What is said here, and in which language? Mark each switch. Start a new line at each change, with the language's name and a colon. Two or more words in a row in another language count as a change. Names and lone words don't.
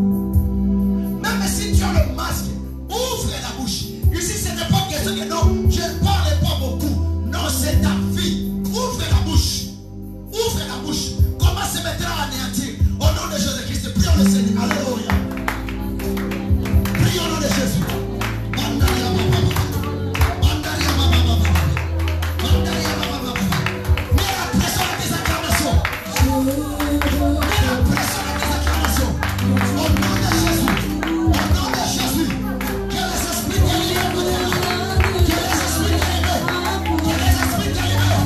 French: Même si tu as le masque, ouvre la bouche. Ici, ce n'est pas question que non, je ne parle pas beaucoup. Non, c'est ta vie. Ouvre la bouche. Ouvre la bouche. Comment se mettre à anéantir? Au nom de Jésus-Christ, prions le Seigneur. Alléluia. Prions au nom de Jésus. Mandaria Baba Baba. Mandaria Baba Baba. Mandaria Baba Baba. Mets la pression à tes acclamations. Mets la pression à tes acclamations. Au nom de Jésus. Au nom de Jésus. Que les esprits délirent. Que les esprits délirent. Que les esprits délirent.